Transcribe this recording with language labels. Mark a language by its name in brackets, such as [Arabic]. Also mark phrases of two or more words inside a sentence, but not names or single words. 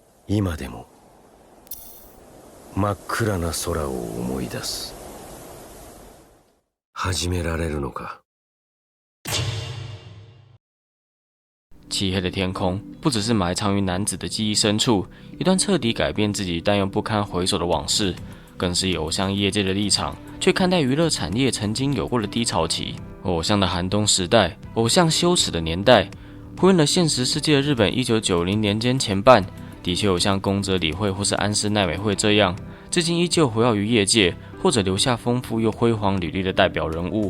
[Japanese] 今でも真っ暗な空を思い出す。始められるのか。 [Chinese] 漆黑的天空不只是埋藏于男子的记忆深处，一段彻底改变自己但又不堪回首的往事，更是以偶像业界的立场去看待娱乐产业曾经有过的低潮期。偶像的寒冬时代，偶像羞耻的年代，呼应了现实世界的日本1990年间前半，的确有像宫泽理惠或是安室奈美惠这样，至今依旧活跃于业界，或者留下丰富又辉煌履历的代表人物。